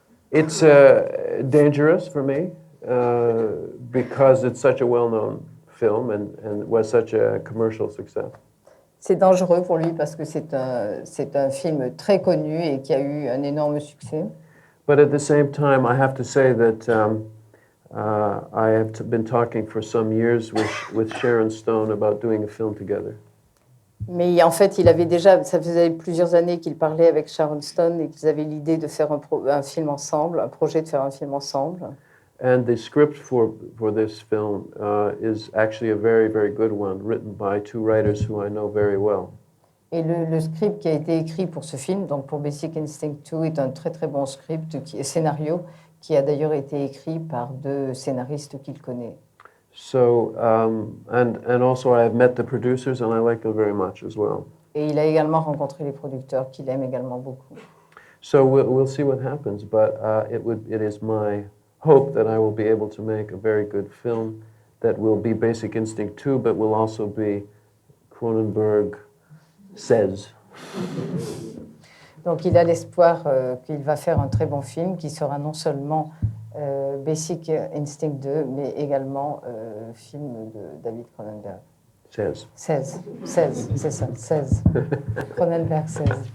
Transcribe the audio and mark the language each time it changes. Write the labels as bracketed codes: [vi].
[en] It's dangerous for me because it's such a well-known film and was such a commercial success. [fr] C'est dangereux pour lui parce que c'est un film très connu et qui a eu un énorme succès. [en] But at the same time, I have to say that I have been talking for some years with Sharon Stone about doing a film together. [fr] Mais en fait, ça faisait plusieurs années qu'il parlait avec Sharon Stone et qu'ils avaient l'idée de faire un film ensemble, un projet de faire un film ensemble. [en] And the script for this film is actually a very, very good one, written by two writers who I know very well. [fr] Et le script qui a été écrit pour ce film, donc pour Basic Instinct 2, est un très très bon script, scénario, qui a d'ailleurs été écrit par deux scénaristes qu'il connaît. [en] So, and also I have met the producers and I like them very much as well. [fr] Et il a également rencontré les producteurs qu'il aime également beaucoup. [en] So we'll see what happens, but it is my hope that I will be able to make a very good film that will be Basic Instinct 2, but will also be Cronenberg says. [fr] Donc il a l'espoir qu'il va faire un très bon film qui sera non seulement Basic Instinct 2, mais également film de David Cronenberg. 16, c'est ça, 16. Cronenberg 16.